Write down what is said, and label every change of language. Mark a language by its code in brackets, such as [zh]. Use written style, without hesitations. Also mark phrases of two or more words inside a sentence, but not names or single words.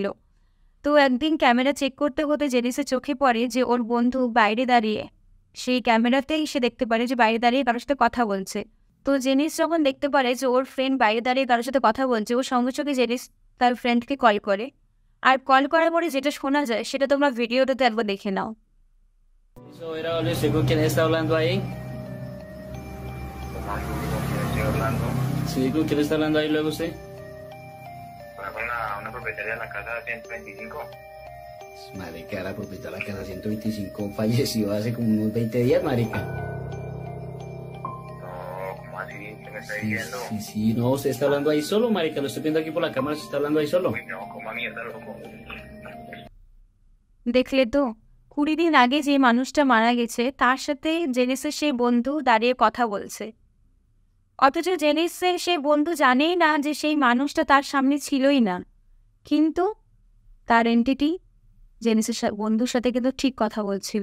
[bn] তো একদিন ক্যামেরা চেক করতে হতে জেনিসের চোখে পড়ে যে ওর বন্ধু বাইরে দাঁড়িয়ে, সেই ক্যামেরাতেই সে দেখতে পারে যে বাইরে দাঁড়িয়ে কারোর সাথে কথা বলছে। তো জেনিস যখন দেখতে পারে যে ওর ফ্রেন্ড বাইরে দাঁড়িয়ে কারোর সাথে কথা বলছে, ওর সঙ্গে সঙ্গে জেনিস তার ফ্রেন্ডকে কল করে। আর কল করার পরে যেটা শোনা যায় সেটা তোমরা ভিডিওটাতে একবার দেখে নাও। [es] Eso era Luis, ¿con quién está hablando ahí? ¿Cómo así? ¿Con quién estoy hablando? Sí, ¿con quién está hablando ahí luego usted? Con una propietaria de la casa 125. Marica, la propietaria de la casa 125 falleció hace como unos 20 días, marica. No, ¿cómo así? ¿Qué me está Sí, diciendo? sí, no, usted está hablando ahí solo, marica, lo estoy viendo aquí por la cámara, se está hablando ahí solo. Uy, no, ¿cómo a mierda, loco? [bn] দেখলে তো 20 দিন আগে যে মানুষটা মারা গেছে তার সাথে জেনিসের সেই বন্ধু দাঁড়িয়ে কথা বলছে, অথচ জেনিসের সেই বন্ধু জানেই না যে সেই মানুষটা তার সামনে ছিলই না, কিন্তু তার এন্টিটি জেনিসের বন্ধুর সাথে কিন্তু ঠিক কথা বলছিল।